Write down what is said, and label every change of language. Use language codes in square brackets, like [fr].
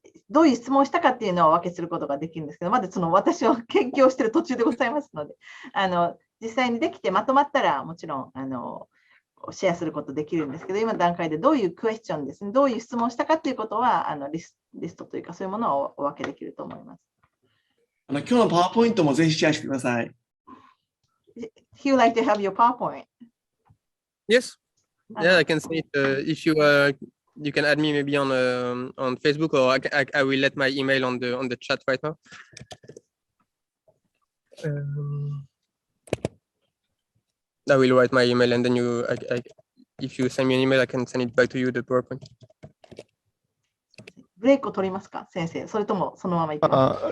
[ja] どういう質問をしたかっていうのをお分けすることができるんですけど、まだ私は研究をしている途中でございますので、実際にできてまとまったらもちろんシェアすることできるんですけど、今の段階でどういうクエスチョンですね、どういう質問をしたかということはリストというかそういうものをお分けできると思います。今日のパワーポイントもぜひシェアしてください。 [en] He would like to have your PowerPoint. Yes. Yeah, I can say it. If you can add me maybe on Facebook, or I will let my email on the chat right now. I will write my email, and then if you send me an email, I can send it back to you, the PowerPoint. [ja] ブレイクを取りますか、先生。それともそのままいきますか。